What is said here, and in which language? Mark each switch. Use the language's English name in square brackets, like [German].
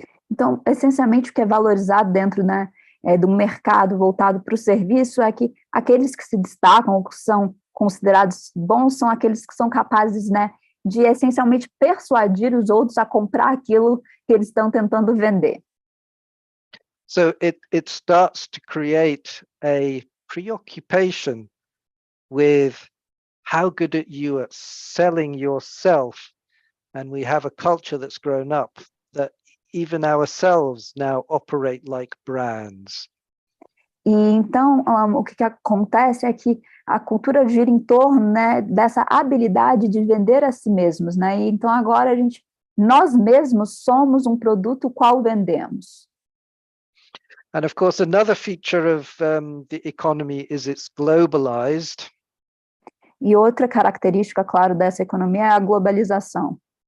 [Portuguese] Então, essencialmente, o que é valorizado dentro, né, do mercado voltado para o serviço é que aqueles que se destacam, ou que são considerados bons, são aqueles que são capazes, né, de essencialmente persuadir os outros a comprar aquilo que eles estão tentando vender. [English] So it starts to create a preoccupation with how good are you at selling yourself. And we have a culture that's grown up that even ourselves now operate like brands. [Portuguese] E então, o que acontece é que a cultura gira em torno, né, dessa habilidade de vender a si mesmos, né? E então agora nós mesmos somos um produto qual vendemos. [English] And of course, another feature of the economy is it's globalized. [Portuguese] E outra característica, claro, dessa economia é a globalização.